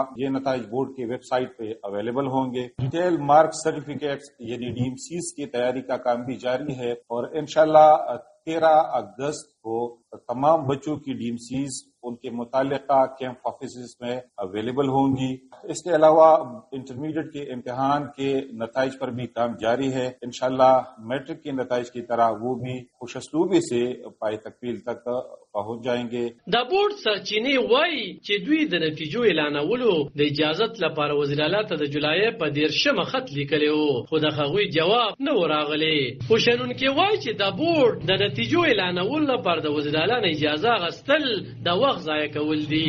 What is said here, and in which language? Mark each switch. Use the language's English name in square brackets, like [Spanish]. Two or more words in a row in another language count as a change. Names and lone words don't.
[Urdu] یہ نتائج بورڈ کی ویب سائٹ پہ اویلیبل ہوں گے. [English] detail mark certificates [Urdu] یعنی DMCs کی تیاری کا کام بھی جاری ہے اور ان شاء اللہ 13 اگست کو تمام بچوں کی DMCs ان کے متعلقہ [English] camp office [Urdu] میں اویلیبل ہوں گی. اس کے علاوہ انٹرمیڈیٹ کے امتحان کے نتائج پر بھی کام جاری ہے. ان شاء اللہ میٹرک کے نتائج کی طرح وہ بھی خوش اسلوبی سے پایۂ تکمیل تک پہنچ جائیں گے. [Pashto] د بورډ سرچینې وایي چې دوی د نتیجو اعلانولو د اجازت لپاره وزیر اعلی ته د جولای په 13 خط لیکلی و، خو د هغوی جواب نه و راغلی. خوشنونکي وایي چې د بورډ د نتیجو اعلانولو لپاره د وزیر اعلی نه اجازه اخیستل د وخت ضایع کول دي.